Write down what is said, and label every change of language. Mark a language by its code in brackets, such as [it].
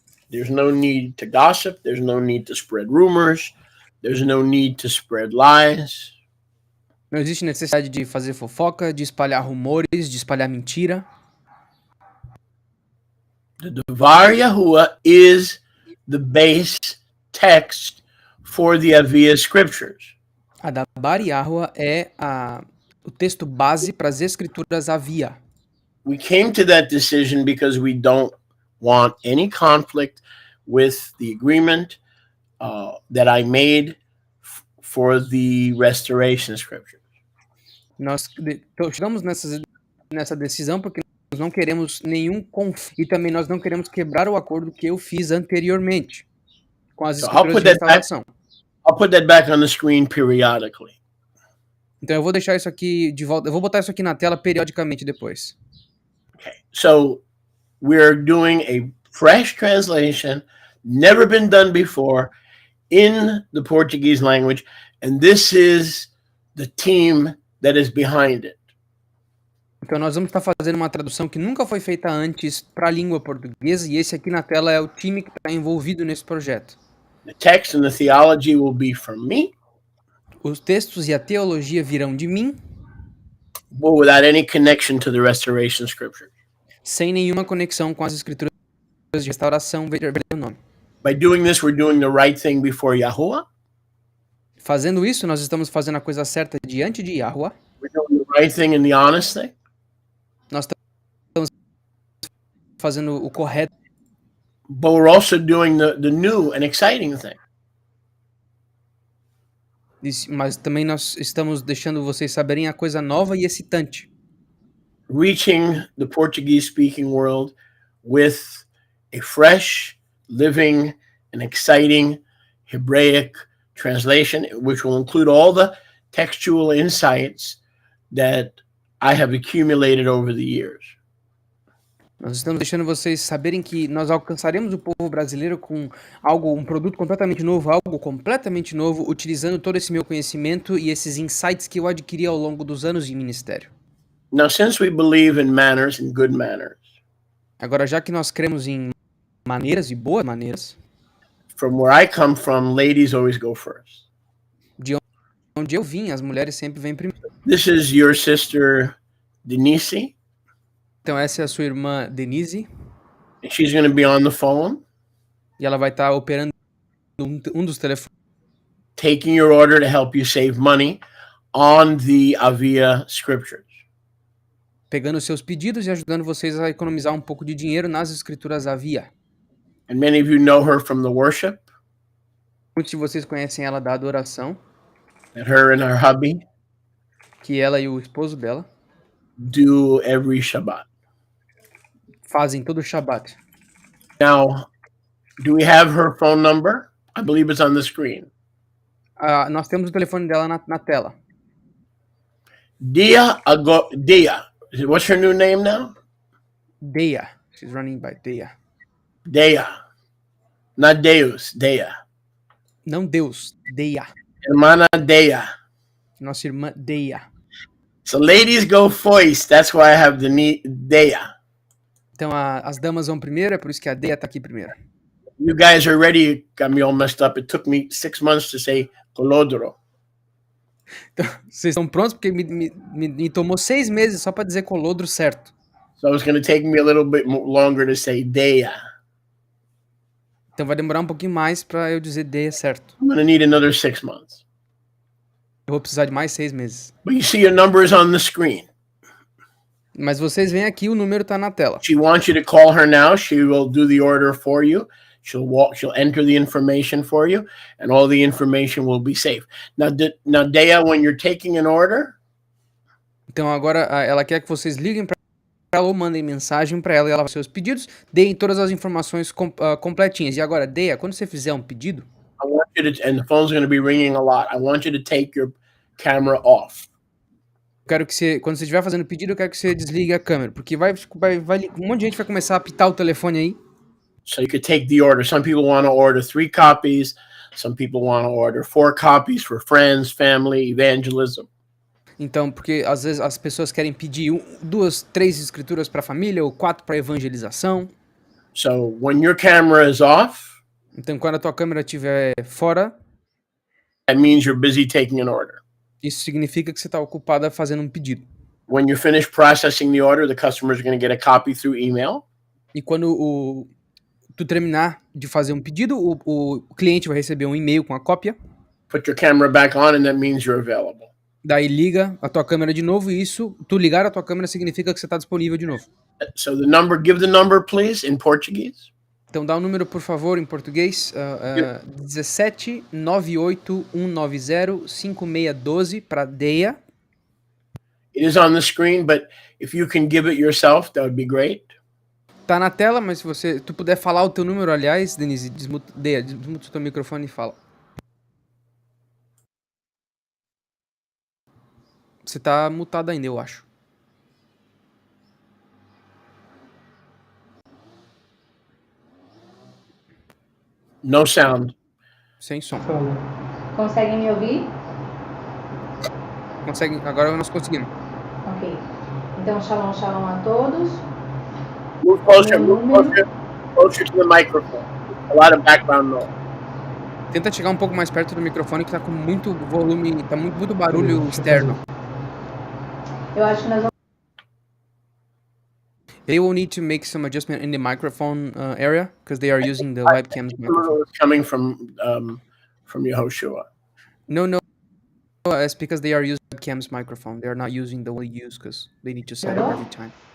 [en] There's no need to gossip. There's no need to spread rumors. There's no need to spread lies. [pt] Não existe necessidade de fazer fofoca, de espalhar rumores, de espalhar mentira. [en] The Devar Yahuwah is the base text for the Avia scriptures. [pt] A da Bar Yahweh é o texto base para as escrituras Avia. [en] We came to that decision because we don't want any conflict with the agreement that I made for the restoration scriptures. [pt] Nós chegamos nessa decisão porque nós não queremos nenhum conflito e também nós não queremos quebrar o acordo que eu fiz anteriormente com as escrituras de restauração. [en] I'll put that back on the screen periodically. [pt] Então eu vou deixar isso aqui de volta, eu vou botar isso aqui na tela periodicamente depois. [en] Okay. So we're doing a fresh translation, never been done before, in the Portuguese language, and this is the team that is behind it. [pt] Então nós vamos estar fazendo uma tradução que nunca foi feita antes para a língua portuguesa e esse aqui na tela é o time que está envolvido nesse projeto. [en] The text and the theology will be from me. [pt] Os textos e a teologia virão de mim, [en] but without any connection to the restoration scripture. [pt] Sem nenhuma conexão com as escrituras de restauração, veja o nome. [en] By doing this, we're doing the right thing before Yahuwah. [pt] Fazendo isso, nós estamos fazendo a coisa certa diante de Yahuwah. [en] We're doing the right thing and the honest thing. [pt] Nós estamos fazendo o correto. [en] But we're also doing the new and exciting thing. [pt] Mas também nós estamos deixando vocês saberem a coisa nova e excitante. [en] Reaching the Portuguese-speaking world with a fresh, living, and exciting Hebraic translation, which will include all the textual insights that I have accumulated over the years. [pt] Nós estamos deixando vocês saberem que nós alcançaremos o povo brasileiro com um produto completamente novo, algo completamente novo, utilizando todo esse meu conhecimento e esses insights que eu adquiri ao longo dos anos de ministério. [en] Now, since we believe in manners and good manners, [pt] agora, já que nós cremos em maneiras e boas maneiras, [en] from where I come from, ladies always go first. [pt] De onde eu vim, as mulheres sempre vêm primeiro. [en] This is your sister Denise. [pt] Então essa é a sua irmã Denise. [en] And she's going to be on the phone. [pt] E ela vai estar operando um dos telefones. [en] Taking your order to help you save money on the Avia scriptures. [pt] Pegando seus pedidos e ajudando vocês a economizar um pouco de dinheiro nas escrituras Avia. [en] And many of you know her from the worship. [pt] Muitos de vocês conhecem ela da adoração. [en] That her and her hubby [pt] que ela e o esposo dela [en] do every Shabbat. [pt] Fazem todo o Shabbat. [en] Now, do we have her phone number? I believe it's on the screen. [pt] Nós temos o telefone dela na tela. [en] Dia. What's her new name now? Deia. She's running by Deia. Deia. Not Deus, Deia. [pt] Não Deus, Deia. [es] Hermana Deia. [pt] Nossa irmã Deia. [en] So ladies go first. That's why I have the Deia. [pt] Então as damas vão primeiro, é por isso que a Deia tá aqui primeiro. [en] You guys are ready. Got me all messed up. It took me 6 months to say Colodro. [pt] Então, vocês estão prontos? Porque me tomou 6 meses só para dizer Colodro certo. [en] So it's going to take me a little bit longer to say Deia. [pt] Então vai demorar um pouquinho mais para eu dizer Deia certo. [en] I'm going to need another 6 months. [pt] Eu vou precisar de mais 6 meses. [en] But you see your numbers on the screen. [pt] Mas vocês veem aqui, o número tá na tela. [en] She wants you to call her now. She will do the order for you. She'll enter the information for you, and all the information will be safe. Now, Deia, when you're taking an order. [pt] Então agora ela quer que vocês liguem para ela ou mandem mensagem para ela e ela vai seus pedidos, deem todas as informações completinhas. E agora, Deia, quando você fizer um pedido, [en] I want you to, and the phone's going to be ringing a lot. I want you to take your camera off. [pt] Quero que você, quando você estiver fazendo o pedido, eu quero que você desligue a câmera, porque um monte de gente vai começar a apitar o telefone aí. [en] So you could take the order. Some people want to order 3 copies. Some people want to order 4 copies for friends, family, evangelism. [pt] Então, porque às vezes as pessoas querem pedir 2, 3 escrituras para a família ou 4 para evangelização. [en] So when your camera is off, [pt] então quando a tua câmera estiver fora, [en] that means you're busy taking an order. [pt] Isso significa que você está ocupada fazendo um pedido. [en] When you finish processing the order, the customer is going to get a copy through email. [pt] E quando tu terminar de fazer um pedido, o cliente vai receber um e-mail com a cópia. [en] Put your camera back on, and that means you're available. [pt] Daí liga a tua câmera de novo e isso, tu ligar a tua câmera significa que você está disponível de novo. [en] So give the number, please, in Portuguese. [pt] Então dá o número, por favor, em português. 17 98 190 5612 para Deia. [en] It is on the screen, but if you can give it yourself, that would be great. [pt] Tá na tela, mas se tu puder falar o teu número, aliás, Denise, desmuta o teu microfone e fala. Você tá mutado ainda, eu acho. [en] No sound. [pt] Sem som. Conseguem me ouvir? Conseguem? Agora nós conseguimos. Ok. Então, shalom, shalom a todos. [en] Move closer to the microphone. A lot of background noise. [pt] Tenta chegar um pouco mais perto do microfone que tá com muito volume, tá muito barulho externo. Eu acho que nós vamos... [en] They will need to make some adjustment in the microphone area because they are using the webcam's microphone. It's coming from Yehoshua. No, it's because they are using webcam's microphone. They are not using the one we use because they need to set it every time.